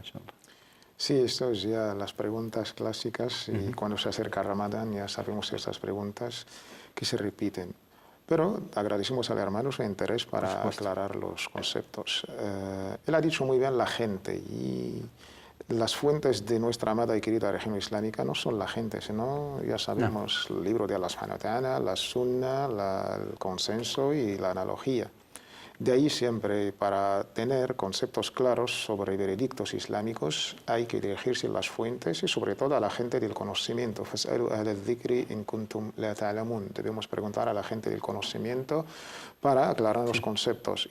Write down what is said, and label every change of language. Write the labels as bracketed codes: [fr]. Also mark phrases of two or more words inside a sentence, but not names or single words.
[es] Sí, esto es ya las preguntas clásicas y cuando se acerca Ramadán ya sabemos estas preguntas que se repiten. Pero agradecemos al hermano su interés para aclarar los conceptos. Él ha dicho muy bien la gente y las fuentes de nuestra amada y querida región islámica no son la gente, sino ya sabemos el libro de [ar] الله سبحانه وتعالى, [es] la sunna, el consenso y la analogía. De ahí siempre, para tener conceptos claros sobre veredictos islámicos, hay que dirigirse a las fuentes y sobre todo a la gente del conocimiento. Debemos preguntar a la gente del conocimiento para aclarar los conceptos.